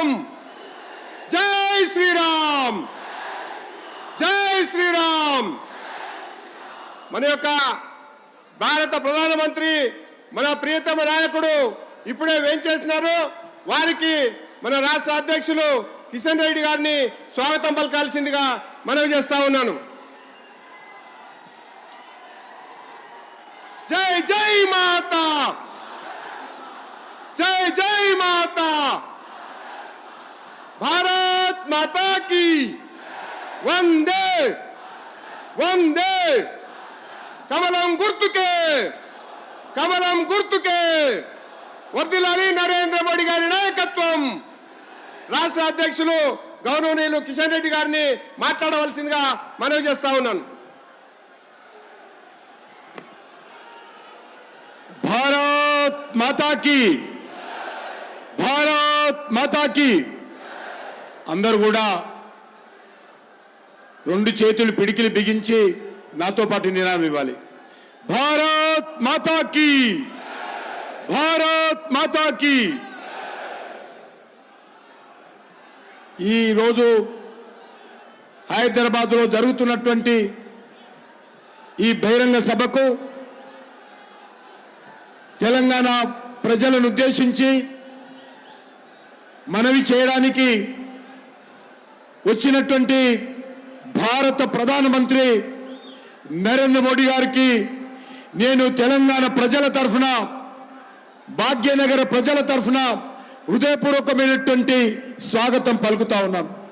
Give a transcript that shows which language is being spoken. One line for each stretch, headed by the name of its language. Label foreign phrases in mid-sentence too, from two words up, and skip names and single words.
Hindi: जय श्रीराम, जय श्रीराम.
Telugu: మన యొక్క భారత ప్రధానమంత్రి మన ప్రియతమ నాయకుడు ఇప్పుడే వేంచేసినారు. వారికి మన రాష్ట్ర అధ్యక్షులు కిషన్ రెడ్డి గారిని స్వాగతం పలకాల్సిందిగా మనవి చేస్తా ఉన్నాను.
Hindi: जय जय माता, जय जय माता, भारत माता की वंदे वंदे.
Telugu: కమలం గుర్తుకే, కమలం గుర్తుకే. వర్ధిల్లాలి నరేంద్ర మోడీ గారి నాయకత్వం. రాష్ట్ర అధ్యక్షులు గౌరవనీయులు కిషన్ రెడ్డి గారిని మాట్లాడవలసిందిగా మనవి చేస్తా ఉన్నాను.
Hindi: भारत माता की, भारत माता की.
Telugu: అందరూ కూడా రెండు చేతులు పిడికిలి బిగించి నాతో పాటు నినాదం ఇవ్వాలి.
Hindi: भारत माता की, भारत माता की.
Telugu: ఈ రోజు హైదరాబాద్ లో జరుగుతున్నటువంటి ఈ బహిరంగ సభకు తెలంగాణ ప్రజలను ఉద్దేశించి మనవి చేయడానికి వచ్చినటువంటి భారత ప్రధానమంత్రి నరేంద్ర మోడీ గారికి నేను తెలంగాణ ప్రజల తరఫున, భాగ్యనగర ప్రజల తరఫున హృదయపూర్వకమైనటువంటి స్వాగతం పలుకుతా ఉన్నాను.